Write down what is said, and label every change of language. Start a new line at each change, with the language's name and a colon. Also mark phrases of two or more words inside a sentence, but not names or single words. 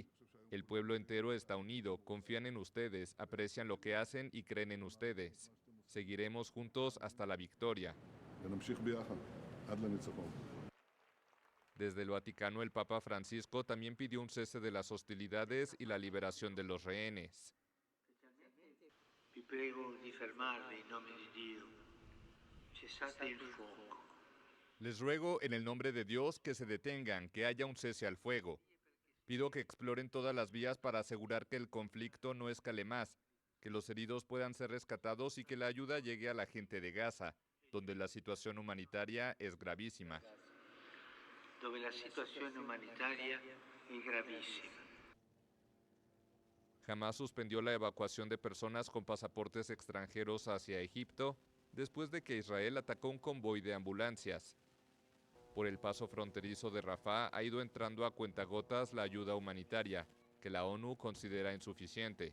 Spanish: El pueblo entero está unido, confían en ustedes, aprecian lo que hacen y creen en ustedes. Seguiremos juntos hasta la victoria. Desde el Vaticano, el Papa Francisco también pidió un cese de las hostilidades y la liberación de los rehenes.
Italian: Vi prego di fermarvi in nome di Dio. Cessate il fuoco.
Spanish: Les ruego en el nombre de Dios que se detengan, que haya un cese al fuego. Pido que exploren todas las vías para asegurar que el conflicto no escale más, que los heridos puedan ser rescatados y que la ayuda llegue a la gente de Gaza, donde la situación humanitaria es gravísima.
Italian: Dove la situazione umanitaria è gravissima.
Spanish: Hamás suspendió la evacuación de personas con pasaportes extranjeros hacia Egipto después de que Israel atacó un convoy de ambulancias. Por el paso fronterizo de Rafah ha ido entrando a cuentagotas la ayuda humanitaria, que la ONU considera insuficiente.